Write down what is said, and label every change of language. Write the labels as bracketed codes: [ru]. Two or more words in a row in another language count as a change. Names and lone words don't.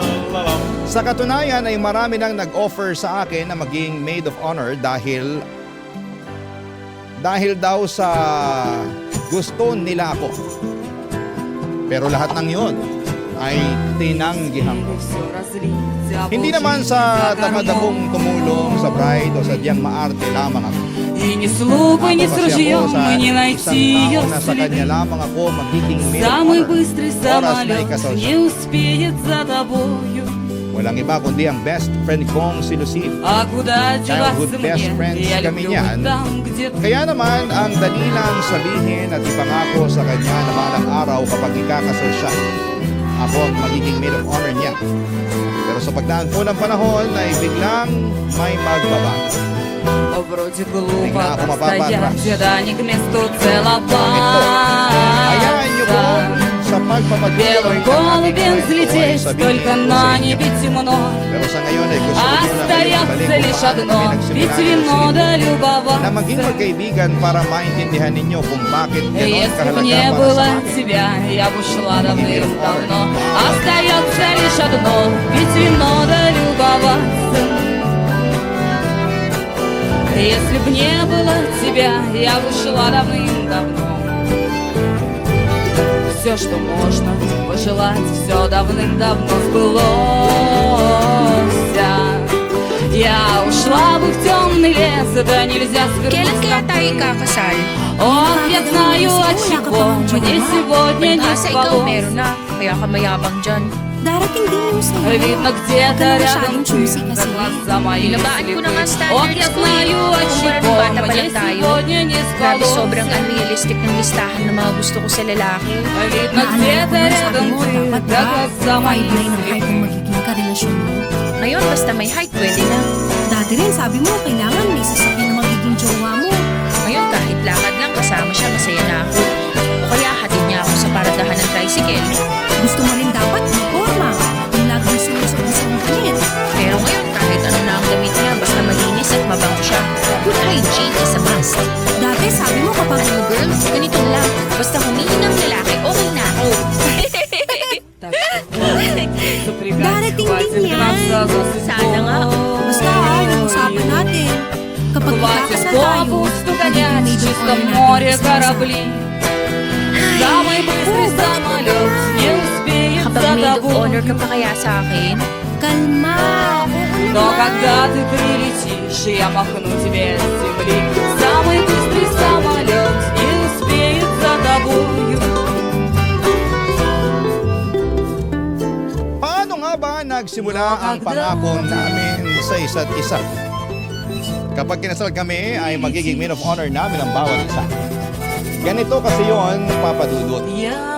[tl] Sa katunayan ay marami nang nag-offer sa akin na maging [en] maid of honor [tl] dahil daw sa gusto nila ako. Pero lahat ng yon ay tinanggihan ko. Hindi naman sa tamad akong tumulong sa bride o sadyang maarte lamang ako. [ru] И ни слугой, ни с ружьем мы не найти ее [tl] Sa kanya [ru] следы. [tl] lamang ako magiging [en] maid of [ru] Самый [tl] honor. [ru] быстрый [tl] Oras na [ru] самолет [tl] ikasal siya. [ru] не успеет за тобою. [tl] Walang iba kundi ang best friend kong si Lucille. [ru] А куда [tl] Childhood [ru] деваться [tl] best [ru] мне? [tl] friends [ru] Я [tl] kami [ru] люблю [tl] niyan. [ru] там, где ты. [tl] Kaya naman ang dali lang sabihin at ipangako sa kanya na balang araw kapag ikakasal siya, ako ang magiging [en] maid of honor [tl] niya. Pero sa pagdaan po ng panahon ay biglang may magbabago. [ru] Вроде глупо Бегла, так [tl] мапапатras. [ru] стоять, да не к месту [tl] Hayaan niyo po [ru] целоваться. [tl] sa pagpapatuloy [ru] Белым [tl] ng [ru] голубем [tl] aking kwento ay [ru] взлететь, [tl] sabihin [ru] только [tl] ko sa [ru] на [tl] inyo. [ru] небе темно. [tl] Pero sa ngayon ay gusto ko muna kayong [ru] Остается [tl] balik [ru] лишь [tl] kung paano [ru] одно, [tl] kami nagsimula [ru] пить [tl] ni [ru] вино [tl] Lucille. [ru] да [tl] Na maging [ru] любоваться. [tl] magkaibigan para maintindihan ninyo kung bakit ganon [ru] Если бы [tl] kahalaga [ru] не [tl] para [ru] было [tl] sa akin. [ru] тебя, я бы ушла давным-давно. Остается лишь одно, пить вино да любоваться. Если б не было тебя, я бы ушла давным-давно. Все, что можно пожелать, все давным-давно сбылось. Я ушла бы в темный лес, да нельзя [tl] Kailan [ru] свернуть [tl] kaya [ru] с [tl] tayo [ru] тобой. [tl] kakasal? [ru] Ох, я знаю, от чего мне сегодня не [tl] Asa ikaw meron [ru] спалось. [tl] na, kaya ka mayabang dyan. Darating din yung sa'yo. [ru] Видно, где-то [tl] Huwag ka na [ru] рядом [tl] masyadong [ru] ты, [tl] choosy [ru] да [tl] kasi. [ru] глаза мои [tl] Nilabaan ko na nga [ru] слепы. Ох, я [tl] standards ko [ru] знаю, от [tl] Kung [ru] чего [tl] bata pa [ru] мне [tl] lang tayo. [ru] сегодня не [tl] Grabe, [ru] спалось. [tl] sobrang unrealistic ng listahan ng mga gusto ko sa lalaki. [ru] Видно, где-то рядом [tl] mo, [ru] ты, [tl] dapat [ru] да [tl] ba? [ru] глаза мои [tl] 5'9" ang height [ru] слепы. [tl] ng magiging karelasyon mo. Ngayon, basta may height, pwede na. Dati rin, sabi mo, kailangan may sasakyan na magiging jowa mo. Ngayon, kahit lakad lang kasama siya, masaya na ako. O kaya hatid niya ako sa paradahan ng tricycle. Gusto mo rin dapat ng forma. Yung laging sumusok sa damit. Pero ngayon, kahit ano na ang damit niya, basta malinis at mabango siya. [en] Good hygiene is a must. [tl] Dati, sabi mo kapag Mga girls, ganito lang. Basta humingi ng lalaki, okay na ako. [ru] Так что вот, запрягать [tl] Darating [ru] хватит [tl] din yan. [ru] гнаться за [tl] Sana nga. [ru] судьбой. [tl] basta yung usapan natin. Kapag [ru] Хватит [tl] ikakasal tayo, [ru] попусту [tl] magiging [ru] гонять в [en] maid of [ru] чистом [en] honor [ru] море [tl] natin isa-isa. [ru] корабли. Самый быстрый самолет не успеет [tl] Kapag [ru] за [en] maid of honor [ru] тобой. [tl] ka pa kaya sa akin, Kalma. [ru] Но когда ты прилетишь, я махну тебе с земли. Самый быстрый самолет не успеет за тобою. [tl] Paano nga ba nagsimula ang pangako namin sa isa't isa? Kapag kinasal kami ay magiging maid of honor namin ang bawat isa. Ganito kasi yon, papadudot. [ru] Я